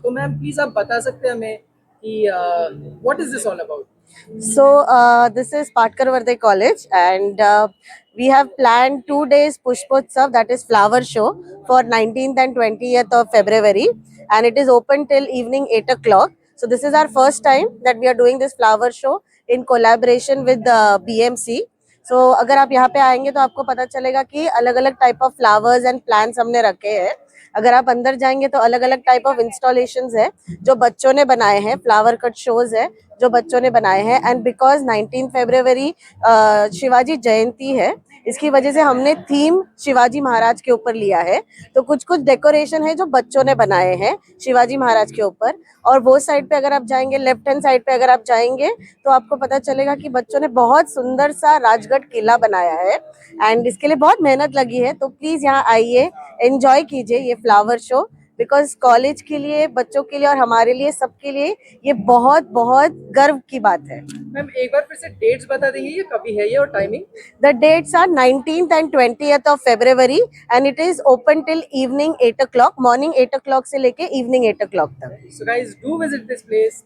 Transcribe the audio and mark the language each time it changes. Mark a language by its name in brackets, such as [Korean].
[Hindi] तो ma'am please आप बता सकते हैं हमें कि [English] What is this all about? So this is Patkar Vardhe College, and we have planned 2 days Pushpotsav, that is flower show, for 19th and 20th of February, and it is open till evening 8 o'clock. So this is our first time that we are doing this flower show in collaboration with the BMC. [Hindi] So अगर आप यहाँ पे आएंगे तो आपको पता चलेगा कि अलग अलग [English] type of flowers and plants [Hindi] हमने रखे हैं. अगर आप अंदर जाएंगे तो अलग अलग [English] type of installations [Hindi] है जो बच्चों ने बनाए हैं. [English] flower cut shows [Hindi] है जो बच्चों ने बनाए हैं. [English] and because [Hindi] 19 फरवरी शिवाजी जयंती है, इसकी वजह से हमने थीम शिवाजी महाराज के ऊपर लिया है. तो कुछ कुछ डेकोरेशन है जो बच्चों ने बनाए हैं शिवाजी महाराज के ऊपर. और वो साइड पे अगर आप जाएंगे, लेफ्ट हैंड साइड पे अगर आप जाएंगे तो आपको पता चलेगा कि बच्चों ने बहुत सुंदर सा राजगढ़ किला बनाया है. एंड इसके लिए बहुत मेहनत लगी है. तो प्लीज यहाँ आइए, एंजॉय कीजिए ये फ्लावर शो, बिकॉज कॉलेज के लिए, बच्चों के लिए और हमारे लिए, सबके लिए ये बहुत बहुत गर्व की बात है. मैम एक बार फिर से डेट्स बता देंगे, ये कभी है ये और timing? [English] The dates are 19th and 20th of February, and it is open till evening 8 o'clock, morning 8 o'clock [Hindi] से लेके [English] evening 8 o'clock तक. So guys, do visit this place.